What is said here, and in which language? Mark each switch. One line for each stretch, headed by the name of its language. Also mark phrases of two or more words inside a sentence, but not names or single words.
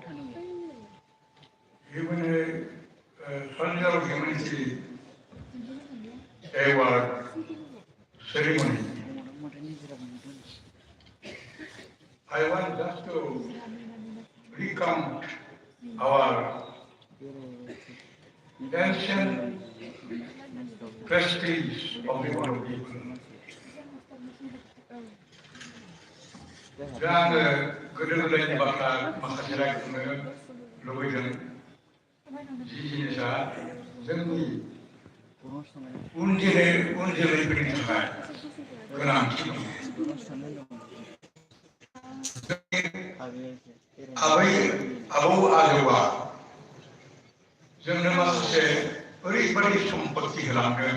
English: Soldier of Humanity Award ceremony, I want just to recount our ancient prestige of the Bodo people.
Bodo: Dan godo-godoनि बाथ्रा माखासे रायखांनो लुबैदों. जि जिनिसा जोंनि उन जोलैफोरनि थाखाय गोनांथि दं. आबौ आजौआ जोंनो माखासे ओरैबायदि सम्पत्ति होलांदों.